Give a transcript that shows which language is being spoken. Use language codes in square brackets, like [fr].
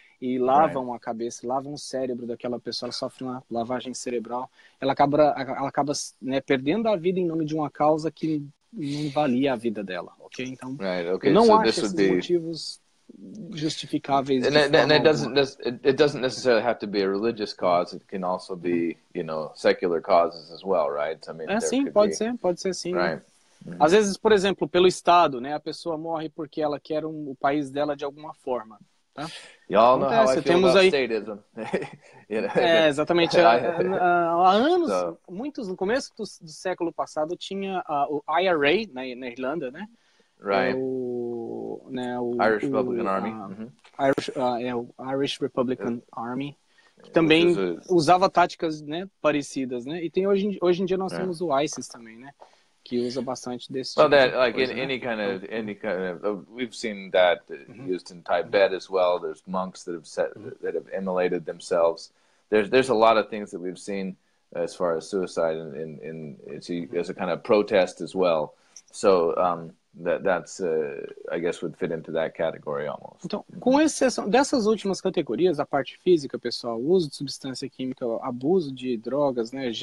[pt] e lavam a cabeça, lavam o cérebro daquela pessoa, ela sofre uma lavagem cerebral, ela acaba né, perdendo a vida em nome de uma causa que não valia a vida dela, ok? Então, eu não acho esses motivos justificáveis de forma alguma. [en] It doesn't necessarily have to be a religious cause. It can also be, you know, secular causes as well, right? I mean, [pt] sim, pode ser sim. [en] Right. [pt] Às vezes, por exemplo, pelo Estado, né, a pessoa morre porque ela quer o país dela de alguma forma. Tá? [en] Y'all know how I feel about statism. [pt] Exatamente. Há anos, muitos, no começo do século passado, tinha o IRA na Irlanda, né? [en] Right. [pt] O [en] Irish Republican Army. [pt] O Irish Republican Army, que também usava táticas, né, parecidas, né? E tem hoje em dia nós temos o ISIS também, né? Que usa bastante desse tipo de coisa, [en] any kind of we've seen that used in Tibet as well. There's monks that have immolated themselves. There's a lot of things that we've seen as far as suicide as a kind of protest as well. So that's I guess would fit into that category almost. [pt] Então, com exceção dessas últimas categorias, a parte física, pessoal, uso de substância química, abuso de drogas, né?